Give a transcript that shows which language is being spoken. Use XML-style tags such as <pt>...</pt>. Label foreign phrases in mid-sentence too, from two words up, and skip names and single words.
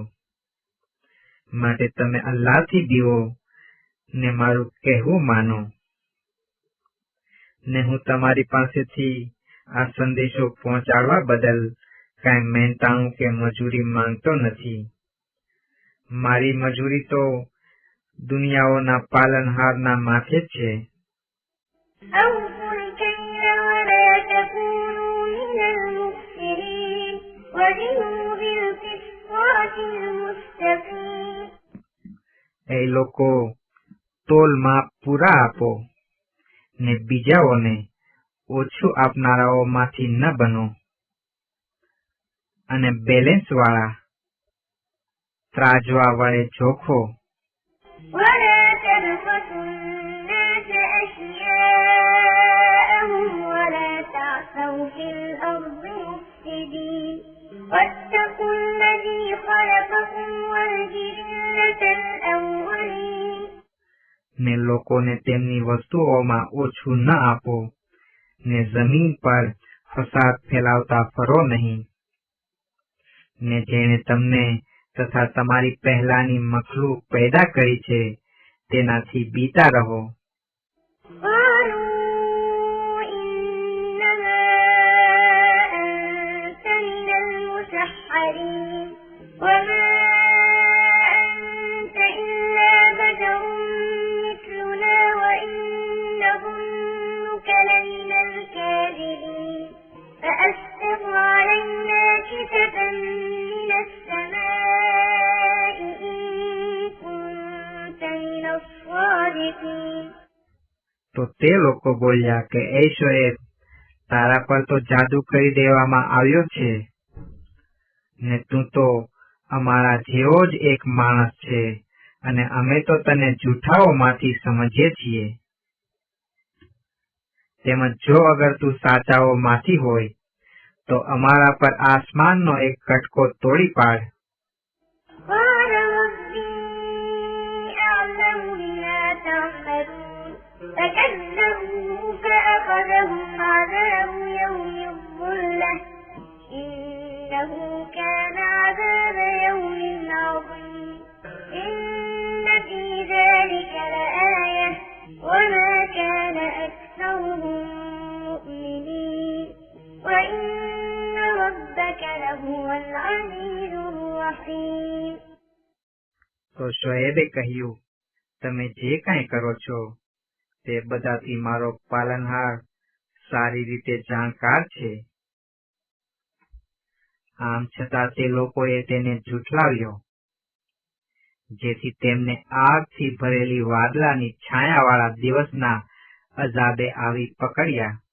<gu>માટે તમે અલ્લાહથી બીવો ને મારું કહેવું માનો, ને હું તમારી પાસેથી આ સંદેશો પહોંચાડવા બદલ કાંઈ મહેનતાણું કે મજૂરી માંગતો નથી. મારી મજૂરી તો દુનિયાઓના પાલનહારના માથે જ છે.</gu> <ar>أوفوا الكيل ولا تكونوا من المخسرين وزنوا بالقسطاس المستقيم.</ar> <gu>એ લોકો તોલમાં પૂરા આપો ને બીજાઓને ઓછું આપનારાઓમાંથી ન બનો અને બેલેન્સ વાળા ત્રાજવા વડે જોખો.</gu> <ar>ولا تبخسوا الناس أشياءهم ولا تعثوا في الأرض مفسدين واتقوا الذي خلقكم والجبلة الأولين.</ar> <gu>ને લોકોને તેમની વસ્તુઓમાં ઓછું ન આપો ને જમીન પર ફસાદ ફેલાવતા ફરો નહીં. ને જેણે તમને તથા તમારી પહેલાની મખલૂક પેદા કરી છે તેનાથી બીતા રહો.</gu> <ar>قالوا إنما أنت من المسحرين وما أنت إلا بشر مثلنا وإن نظنك لمن الكاذبين فأسقط علينا كسفا من السماء إن كنت من الصادقين.</ar> <gu>તો તે લોકો બોલ્યા કે એ શોએબ, તારા પર તો જાદુ કરી દેવામાં આવ્યો છે ને તું તો અમારા જેવો જ એક માણસ છે અને અમે તો તને જૂઠાઓમાંથી સમજીએ છીએ. તેમજ જો અગર તું સાચાઓમાંથી હોય તો અમારા પર આસમાનનો એક કટકો તોડી પાડ.</gu> <ar>قال ربي أعلم بما تعملون فكذبوه فأخذهم عذاب يوم الظلة إنه كان عذاب يوم عظيم إن في ذلك لآية وما كان أكثرهم مؤمنين وإن ربك لهو العزيز الرحيم.</ar> <gu>તો શોએબે કહ્યું, તમે જે કાંઈ કરો છો તે બધાથી મારો પાલનહાર સારી રીતે જાણકાર છે. આમ છતાં તે લોકોએ તેને ઝૂઠલાવ્યો, જેથી તેમને આગથી ભરેલી વાદળાની છાયાવાળા દિવસના અઝાબે આવી પકડ્યા.</gu>